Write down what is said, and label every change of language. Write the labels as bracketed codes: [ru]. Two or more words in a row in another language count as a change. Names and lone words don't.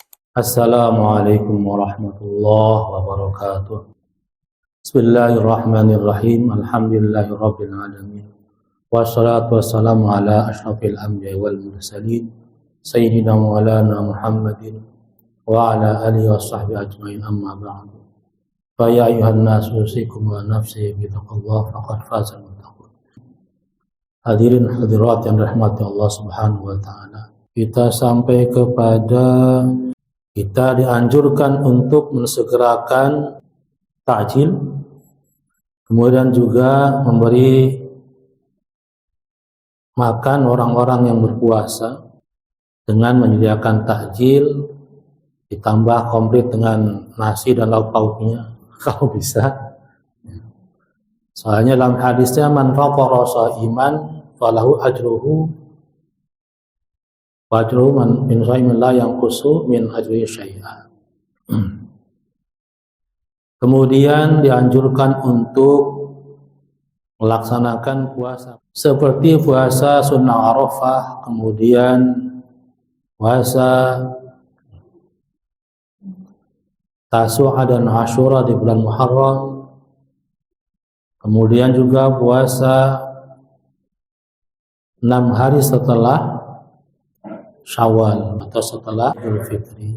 [ar] السلام عليكم ورحمة الله وبركاته. بسم الله الرحمن الرحيم. الحمد لله رب العالمين. والصلاة والسلام على أشرف الأنبياء والمرسلين سيدنا مولانا محمد وعلى آله وصحبه أجمعين, أما بعد. فيا أيها الناس أوصيكم ونفسي بتقوى الله فقد فاز المتقون. [id] Hadirin hadirat yang dirahmati Allah [ar] سبحانه وتعالى. [id] Kita sampai kepada kita dianjurkan untuk mensegerakan takjil, kemudian juga memberi makan orang-orang yang berpuasa dengan menyediakan takjil ditambah komplit dengan nasi dan lauk pauknya kalau bisa. Soalnya dalam hadisnya [ar] من فطر صائما فله أجره وأجر من من صائم لا ينقص من أجر شيئا. [id] Kemudian dianjurkan untuk melaksanakan puasa seperti puasa sunnah Arafah, kemudian puasa Tasu'a dan Asyura di bulan Muharram, kemudian juga puasa 6 hari setelah Syawal atau setelah Idul Fitri.